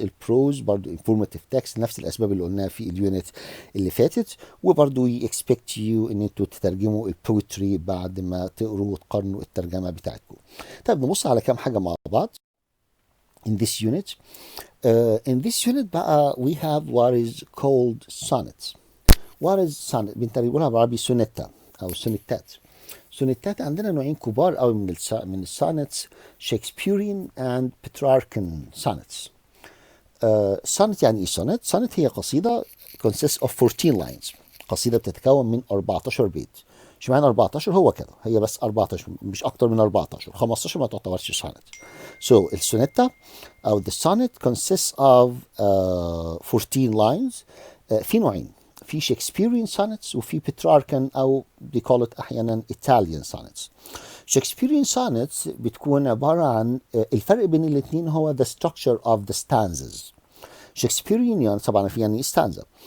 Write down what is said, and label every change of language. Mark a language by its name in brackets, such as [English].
[Arabic] البروز برضو [English] informative text [Arabic] نفس الأسباب اللي قلناها في اليونت اللي فاتت. وبرضو [English] we expect you [Arabic] إن انتوا تترجموا البوتري بعد ما تقروا وتقارنوا الترجمة بتاعتكم. طيب نبص على كام حاجة مع بعض [English] in this unit. In this unit بقى we have what is called sonnet. What is sonnet؟ [Arabic] بنقولها بالعربي سونيتا أو سونيتات. سونيتات عندنا نوعين كبار قوي من السونتس، شكسبيريان [English] and Petrarchan sonnets. [Arabic] سونت يعني ايه سونت؟ سونت هي قصيدة [English] consists of 14 lines. [Arabic] قصيدة بتتكون من 14 بيت. اشمعنى 14؟ هو كده، هي بس 14 مش اكتر من 14. 15 ما تعتبرش سونت. [English] So [Arabic] السونيتا او [English] the sonnet consists of 14 lines. [Arabic] في نوعين، في شكسبيريان sonnets وفي بتراركان او [English] they call it [Arabic] احيانا Italian sonnets. شكسبيريان sonnets بتكون عبارة عن الفرق بين الاثنين هو [English] the structure of the stanzas. [Arabic] شكسبيريان طبعا في يعني stanza.